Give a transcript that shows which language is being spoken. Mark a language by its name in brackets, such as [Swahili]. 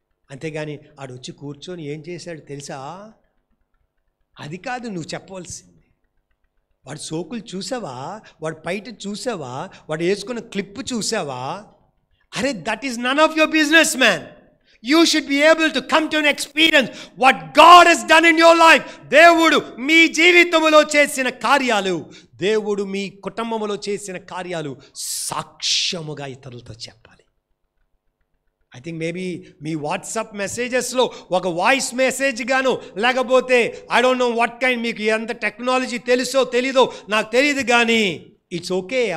[Telugu] అంతేగాని ఆడు వచ్చి కూర్చొని ఏం చేశాడు తెలుసా, అది కాదు నువ్వు చెప్పవలసింది. వాడు సోకులు చూసావా, వాడు పైట చూసావా, వాడు వేసుకున్న క్లిప్ చూసావా? [English] అరే that is none of your business man. You should be able to come to an experience what God has done in your life. [Telugu] దేవుడు మీ జీవితంలో చేసిన కార్యాలు, దేవుడు మీ కుటుంబంలో చేసిన కార్యాలు సాక్ష్యముగా ఇతరులతో చెప్పాలి. [English] I think maybe [Telugu] మీ WhatsApp మెసేజెస్లో ఒక వాయిస్ మెసేజ్ గాను, లేకపోతే [English] I don't know what kind, [Telugu] మీకు ఎంత టెక్నాలజీ తెలుసో తెలీదో నాకు తెలియదు, కానీ [English] It's okay.